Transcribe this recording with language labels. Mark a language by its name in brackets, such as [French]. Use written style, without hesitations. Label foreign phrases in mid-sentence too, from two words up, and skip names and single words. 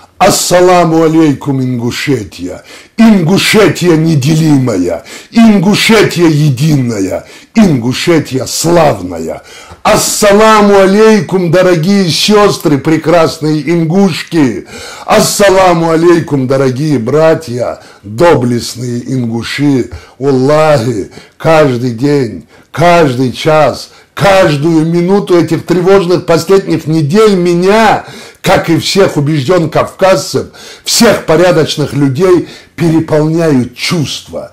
[Arabic] السلام عليكم, [Russian] Ингушетия. Ингушетия неделимая, Ингушетия единая, Ингушетия славная. [Arabic] السلام عليكم, [Russian] дорогие сестры, прекрасные ингушки. [Arabic] السلام عليكم, [Russian] дорогие братья, доблестные ингуши. Аллахи, каждый день, каждый час, каждую минуту этих тревожных последних недель меня, как и всех убежденных кавказцев, всех порядочных людей, переполняют чувства.